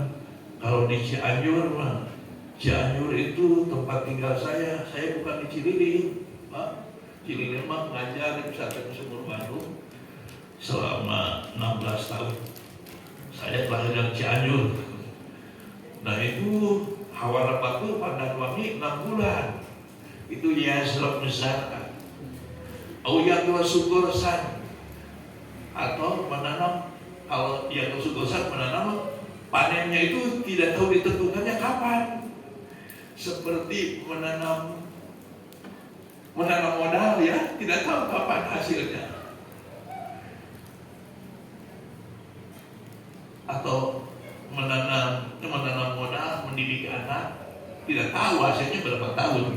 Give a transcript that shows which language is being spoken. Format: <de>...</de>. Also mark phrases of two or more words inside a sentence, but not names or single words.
<id>Kalau di Cianjur Cianjur itu tempat tinggal saya bukan di Cililin, Pak. Cililin ngajar di Pesantren Sumur Bandung selama 16 tahun. Saya lahir dari Cianjur. Nah itu Hawara Batu Pandanwangi 6 bulan.</id> <ar>Itu يزرع زرعا أو يغرس غرسا,</ar> <id>atau menanam. Kalau</id> <ar>يغرس غرسا</ar> <id>menanam, panennya itu tidak tahu ditentukannya kapan. Seperti menanam modal ya, tidak tahu kapan hasilnya. Atau menanam modal, mendidik anak, tidak tahu hasilnya berapa tahun.</id>